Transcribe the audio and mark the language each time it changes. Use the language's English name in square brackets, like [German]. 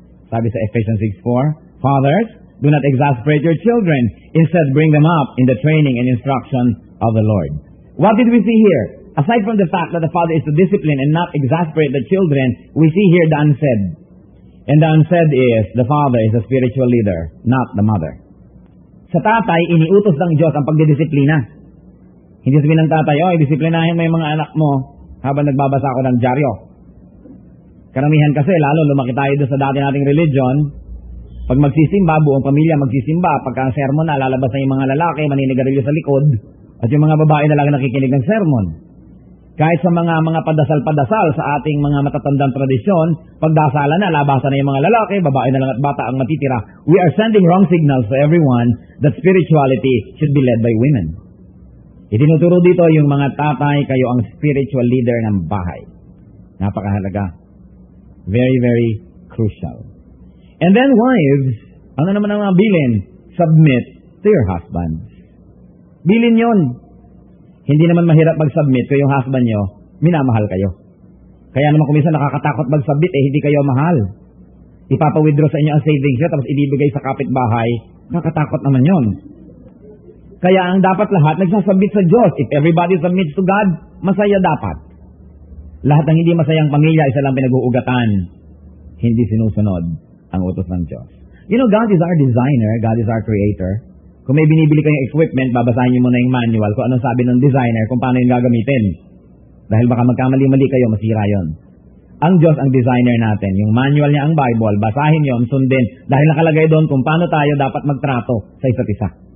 [Filipino] Sabi sa [English] Ephesians 6:4, fathers, do not exasperate your children. Instead, bring them up in the training and instruction of the Lord. What did we see here? Aside from the fact that the father is to discipline and not exasperate the children, we see here the unsaid. And the unsaid is, the father is a spiritual leader, not the mother. [Filipino] Sa tatay, iniutos ng Diyos ang pagdidisiplina. Hindi sabihin ng tatay, disiplinahin mo yung mga anak mo habang nagbabasa ako ng dyaryo. Karamihan kasi, lalo lumaki tayo doon sa dati nating religion, pag magsisimba, buong pamilya magsisimba, pagka sermon na, lalabas na yung mga lalaki, maninigarilyo sa likod, at yung mga babae na lang nakikinig ng sermon. Kahit sa mga padasal-padasal sa ating mga matatandang tradisyon, pagdasalan na, labasan na yung mga lalaki, babae na lang at bata ang matitira. [English] We are sending wrong signals to everyone that spirituality should be led by women. [Filipino] Itinuturo dito yung mga tatay, kayo ang spiritual leader ng bahay. Napakahalaga. [English] Very, very crucial. And then wives, [Filipino] ano naman ang mga bilin? [English] Submit to your husbands. [Filipino] Bilin yon. Hindi naman mahirap mag-submit kung yung husband nyo, minamahal kayo. Kaya naman kung minsan nakakatakot mag-submit, hindi kayo mahal. Ipapa-withdraw sa inyo ang savings nyo, tapos ibibigay sa kapitbahay, nakakatakot naman yon. Kaya ang dapat lahat, nagsasubmit sa Diyos. [English] If everybody submits to God, [Filipino] masaya dapat. Lahat ng hindi masayang pamilya, isa lang pinag-uugatan. Hindi sinusunod ang utos ng Diyos. [English] You know, God is our designer. God is our creator. [Filipino] Kung may binibili kayong equipment, babasahin niyo muna yung manual kung anong sabi ng designer, kung paano yung gagamitin. Dahil baka magkamali-mali kayo, masira yon. Ang Diyos ang designer natin. Yung manual niya ang Bible, basahin yon, sundin. Dahil nakalagay doon kung paano tayo dapat magtrato sa isa't isa.